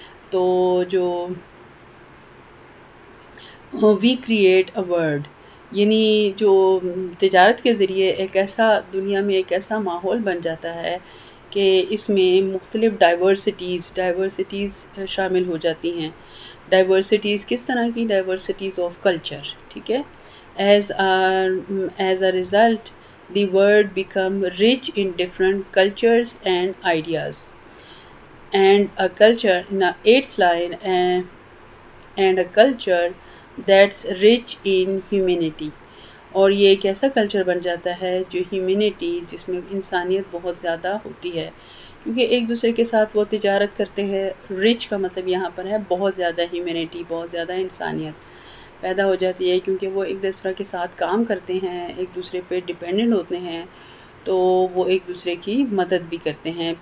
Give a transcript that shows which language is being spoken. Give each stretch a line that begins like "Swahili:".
Urdu: تو جو
English: we create a world,
Urdu: یعنی جو تجارت کے ذریعے ایک ایسا دنیا میں ایک ایسا ماحول بن جاتا ہے کہ اس میں مختلف ڈائیورسٹیز شامل ہو جاتی ہیں. ڈائیورسٹیز کس طرح کی؟
English: Diversities of culture.
Urdu: ٹھیک ہے.
English: As a result the word become rich in different cultures and ideas. And a culture in the eighth line, and a culture that's rich in humanity.
Urdu: اور یہ ایک ایسا کلچر بن جاتا ہے جو ہیومینٹی، جس میں انسانیت بہت زیادہ ہوتی ہے، کیونکہ ایک دوسرے کے ساتھ وہ تجارت کرتے ہیں. رچ کا مطلب یہاں پر ہے بہت زیادہ ہیومینٹی، بہت زیادہ انسانیت پیدا ہو جاتی ہے، کیونکہ وہ ایک دوسرے کے ساتھ کام کرتے ہیں، ایک دوسرے پہ ڈپینڈنٹ ہوتے ہیں، تو وہ ایک دوسرے کی مدد بھی کرتے ہیں.